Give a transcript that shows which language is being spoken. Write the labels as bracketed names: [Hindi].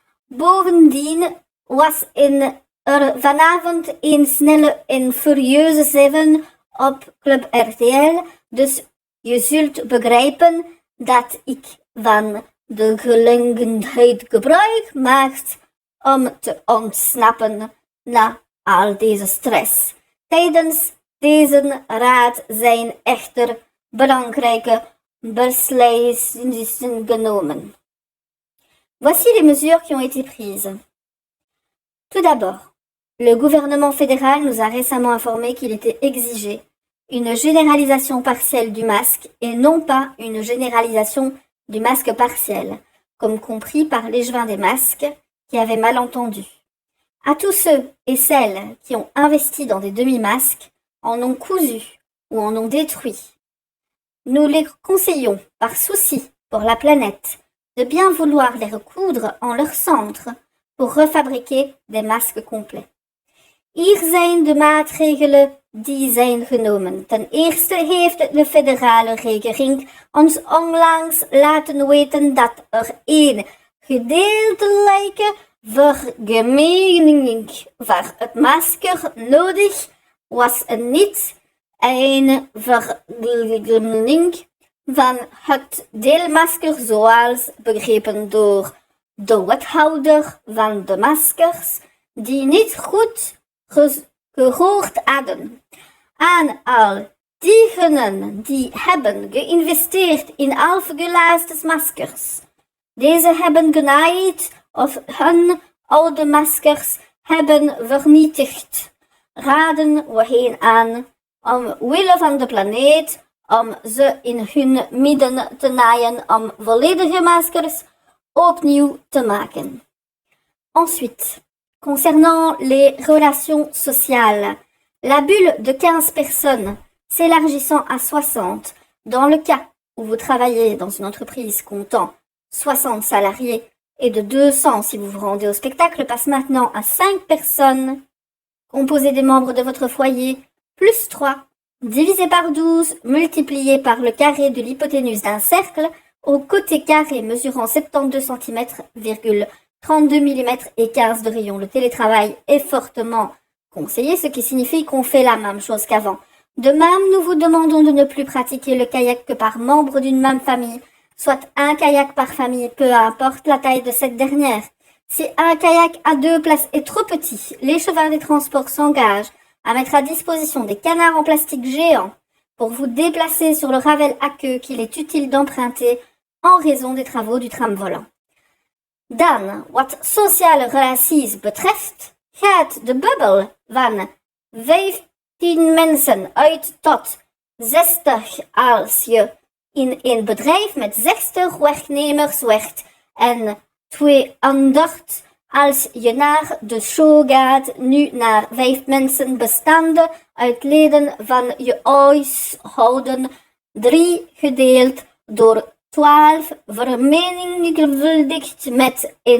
[Dutch] Bovendien was er vanavond een snelle en furieuze 7 op Club RTL, dus je zult begrijpen dat ik van de gelegenheid gebruik maak om te ontsnappen na al deze stress. Tijdens deze raad zijn echter belangrijke beslissingen genomen. [French] Voici les mesures qui ont été prises. Tout d'abord, le gouvernement fédéral nous a récemment informé qu'il était exigé une généralisation partielle du masque et non pas une généralisation du masque partiel, comme compris par l'échevin des masques qui avait mal entendu. À tous ceux et celles qui ont investi dans des demi-masques, en ont cousu ou en ont détruit, nous les conseillons, par souci pour la planète, de bien vouloir les recoudre en leur centre pour refabriquer des masques complets. [Dutch] Hier zijn de maatregelen die zijn genomen. Ten eerste heeft de federale regering ons onlangs laten weten dat er een gedeeltelijke vergemeening van het masker nodig was en niet een vergemeening van het deelmasker zoals begrepen door de wethouder van de maskers die niet goed gehoord hadden. Aan al diegenen die hebben geïnvesteerd in afgelaste maskers. Deze hebben genaaid of hun oude maskers hebben vernietigd. Raden we hen aan, omwille van de planeet, om ze in hun midden te naaien om volledige maskers opnieuw te maken. [French] Ensuite, concernant les relations sociales, la bulle de 15 personnes s'élargissant à 60 dans le cas où vous travaillez dans une entreprise comptant 60 salariés et de 200 si vous vous rendez au spectacle passe maintenant à 5 personnes composées des membres de votre foyer plus 3 divisé par 12 multiplié par le carré de l'hypoténuse d'un cercle au côté carré mesurant 72 cm, 32 mm et 15 de rayon. Le télétravail est fortement conseillé, ce qui signifie qu'on fait la même chose qu'avant. De même, nous vous demandons de ne plus pratiquer le kayak que par membre d'une même famille, soit un kayak par famille, peu importe la taille de cette dernière. Si un kayak à 2 places est trop petit, les chevaux des transports s'engagent à mettre à disposition des canards en plastique géants pour vous déplacer sur le Ravel à queue qu'il est utile d'emprunter en raison des travaux du tram volant. [Dutch] Dan, wat sociale relaties betreft, gaat de bubbel van 15 mensen uit tot 60 als je in een bedrijf met 60 werknemers werkt en 200 als je naar de show gaat, nu naar 5 mensen bestaande uit leden van je huishouden, 3 gedeeld door 12 vermenigvuldigd met